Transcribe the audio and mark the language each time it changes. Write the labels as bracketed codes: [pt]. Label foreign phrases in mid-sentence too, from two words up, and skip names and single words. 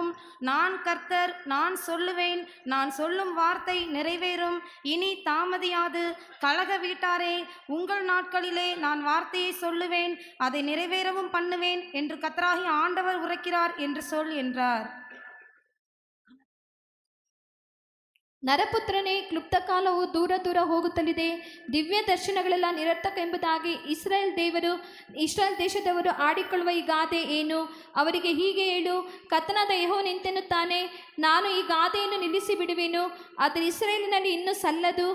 [ta] நான் கர்த்தர், நான் சொல்லுவேன், நான் சொல்லும் வார்த்தை நிறைவேறும், இனி தாமதியாது. கலக வீட்டாரே, உங்கள் நாட்களிலே நான் வார்த்தையை சொல்லுவேன், அதை நிறைவேறவும் பண்ணுவேன் என்று கர்த்தராகிய ஆண்டவர் உரைக்கிறார் என்று சொல் என்றார். [kn] ನರಪುತ್ರನೇ, ಕ್ಲುಪ್ತ ಕಾಲವು ದೂರ ದೂರ ಹೋಗುತ್ತಲಿದೆ. ದಿವ್ಯ ದರ್ಶನಗಳೆಲ್ಲ ನಿರರ್ಥಕ ಎಂಬುದಾಗಿ ಇಸ್ರಾಯೇಲ್ ದೇಶದವರು ಆಡಿಕೊಳ್ಳುವ ಈ ಗಾದೆ ಏನು? ಅವರಿಗೆ ಹೀಗೆ ಹೇಳು, ಕರ್ತನಾದ ಯೆಹೋವನು ಇಂತೆನ್ನುತ್ತಾನೆ, ನಾನು ಈ ಗಾದೆಯನ್ನು ನಿಲ್ಲಿಸಿ ಬಿಡುವೆನು, ಆದರೆ ಇಸ್ರಾಯೇಲಿನಲ್ಲಿ ಇನ್ನೂ ಸಲ್ಲದು.